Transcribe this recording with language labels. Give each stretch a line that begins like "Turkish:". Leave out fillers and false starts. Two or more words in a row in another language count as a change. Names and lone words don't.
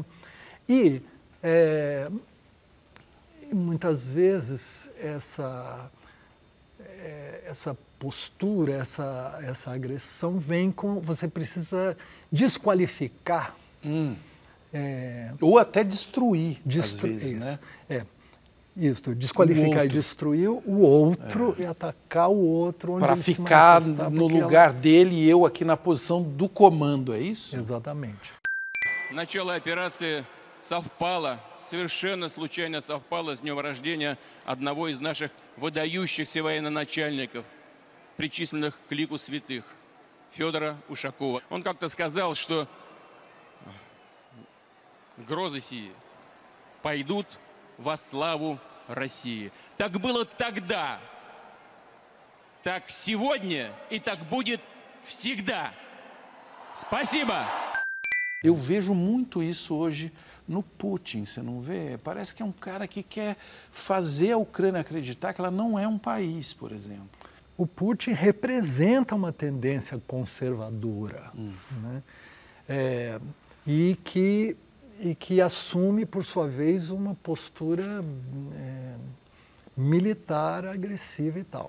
Portuguese: E muitas vezes essa postura, essa agressão vem com, você precisa desqualificar. Ou até destruir, às vezes, isso, né? Isso, desqualificar e destruir o outro e atacar o outro onde para ele ficar se no lugar dele e eu aqui na posição do comando, é isso? Exatamente.
Russian: Начало операции совпало, совершенно случайно совпало с днем рождения одного из наших выдающихся военачальников, причисленных к лику святых, Федора Ушакова. Он как-то сказал, что грозы сии пойдут во славу России. Так было тогда, так сегодня и так будет всегда. Спасибо!
Portuguese: Eu vejo muito isso hoje no Putin, você não vê? Parece que é um cara que quer fazer a Ucrânia acreditar que ela não é um país, por exemplo. O Putin representa uma tendência conservadora, né? E que assume, por sua vez, uma postura militar agressiva e tal.